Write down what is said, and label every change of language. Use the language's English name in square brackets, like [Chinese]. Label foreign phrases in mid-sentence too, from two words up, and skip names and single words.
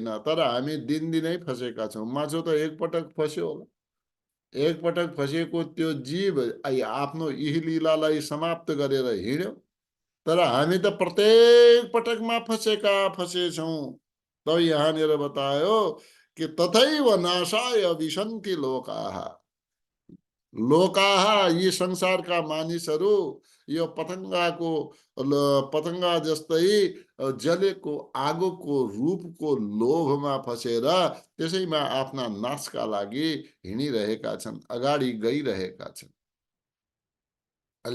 [Nepali] तर हामी दिनदिनै फसेका छौँ। माछो त एकपटक फस्यो होला, एकपटक फसेको त्यो जीव आफ्नो इहलीलालाई समाप्त गरेर हिँड्यो। तर हामी त प्रत्येक पटकमा फसेछौँ। तो यहाँनिर बतायो कि [Sanskrit] तथैव नाशाय विशन्ति लोकाः। [Nepali] लोकाः, यी संसारका मानिसहरू यो पतंगा जस्तै जलेको आगोको रूपको लोभमा फसेर त्यसैमा आफ्ना नाशका लागि हिँडिरहेका छन्, अगाडि गइरहेका छन्।